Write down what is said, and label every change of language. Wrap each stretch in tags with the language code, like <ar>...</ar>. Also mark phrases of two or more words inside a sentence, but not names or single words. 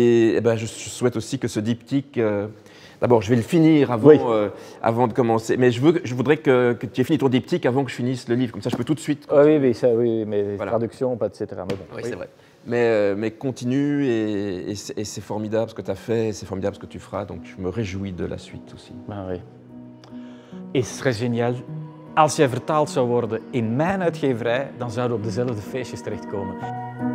<fr>Et ben, je souhaite aussi que ce diptyque D'abord, je vais le finir avant, Oui. Avant de commencer. Mais je voudrais que tu aies fini ton diptyque avant que je finisse le livre. Comme ça, je peux tout de suite. Oui, mais Voilà. traduction, pas etc. Mais bon, Oui, c'est vrai. Mais continue et c'est formidable ce que tu as fait, et c'est formidable ce que tu feras. Donc, je me réjouis de la suite aussi.</fr> <nl>Maar oui. Is er geniaal. Als jij vertaald zou worden in mijn uitgeverij, dan zouden we op dezelfde feestjes terechtkomen.</nl>